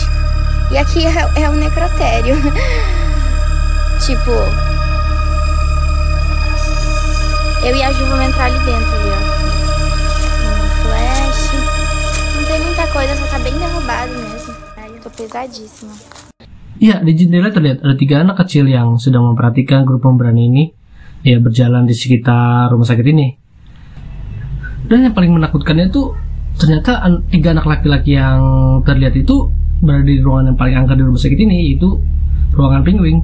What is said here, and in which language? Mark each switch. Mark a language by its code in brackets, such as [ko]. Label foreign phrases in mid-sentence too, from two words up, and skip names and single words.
[pt] E aqui é o necrotério. Tipo... Eu e a Ju vamos entrar ali dentro, ali, ó. coisa, só tá bem derrubado mesmo. Ai, eu tô pesadíssima. [id] Ya, di jendela terlihat ada 3 anak kecil yang sedang memperhatikan grup pemberani ini ya berjalan di sekitar rumah sakit ini. Dan yang paling menakutkannya itu ternyata 3 anak laki-laki yang terlihat itu berada di ruangan yang paling angker di rumah sakit ini, yaitu ruangan penguin.